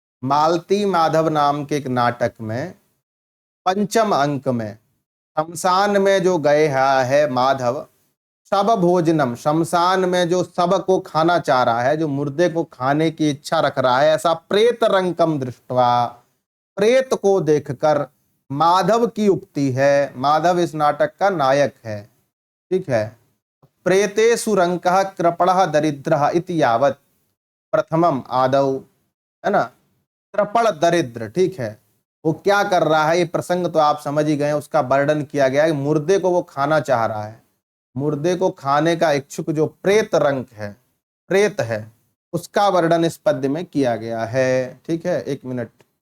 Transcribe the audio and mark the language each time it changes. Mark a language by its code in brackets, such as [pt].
[hi] मालती माधव नाम के एक नाटक में पंचम अंक में शमशान में जो गए है माधव, सब भोजनम, शमशान में जो सब को खाना चाह रहा है, जो मुर्दे को खाने की इच्छा रख रहा है, ऐसा [sa] प्रेत रंकम दृष्टवा, [hi] प्रेत को देखकर माधव की उक्ति है। माधव इस नाटक का नायक है। ठीक है। [sa] प्रेतेषु रंकः कृपणः दरिद्रः इति यावत् प्रथमम आदौ, [hi] है ना, [sa] कृपण दरिद्र। [hi] ठीक है। वो क्या कर रहा है, ये प्रसंग तो आप समझ ही गए, उसका वर्णन किया गया है। मुर्दे को वो खाना चाह रहा है, मुर्दे को खाने का इच्छुक जो प्रेत रंक है, प्रेत है, उसका वर्णन इस पद्य में किया गया है। ठीक है। एक मिनट।